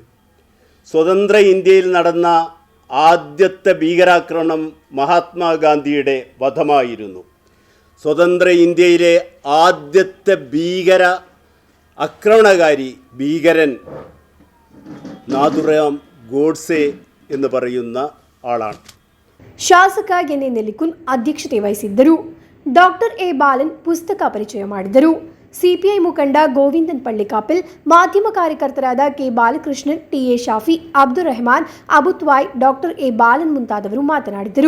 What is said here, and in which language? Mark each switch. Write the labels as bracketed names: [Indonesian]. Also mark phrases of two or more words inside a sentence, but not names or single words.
[Malayalam] സ്വതന്ത്ര ഇന്ത്യയിൽ നടന്ന ആദ്യത്തെ ഭീകരാക്രമണം മഹാത്മാഗാന്ധിയുടെ വധമായിരുന്നു. സ്വതന്ത്ര ഇന്ത്യയിലെ ആദ്യത്തെ ഭീകരൻ നാഥുറാം ഗോഡ്സെ എന്ന് പറയുന്ന ആളാണ്. [Kannada] ಶಾಸಕ ಎನ್ಎ ನೆಲ್ಲಿಕುನ್ ಅಧ್ಯಕ್ಷತೆ ವಹಿಸಿದ್ದರು. ಡಾಕ್ಟರ್ ಎ ಬಾಲನ್ ಪುಸ್ತಕ ಪರಿಚಯ ಮಾಡಿದರು. ಸಿಪಿಐ ಮುಖಂಡ ಗೋವಿಂದನ್ ಪಳ್ಳಿಕಾಪಿಲ್, ಮಾಧ್ಯಮ ಕಾರ್ಯಕರ್ತರಾದ ಕೆ ಬಾಲಕೃಷ್ಣನ್, ಟಿಎ ಶಾಫಿ, ಅಬ್ದುಲ್ ರೆಹಮಾನ್, ಅಬುತ್ವಾಯ್, ಡಾಕ್ಟರ್ ಎ ಬಾಲನ್ ಮುಂತಾದವರು ಮಾತನಾಡಿದರು.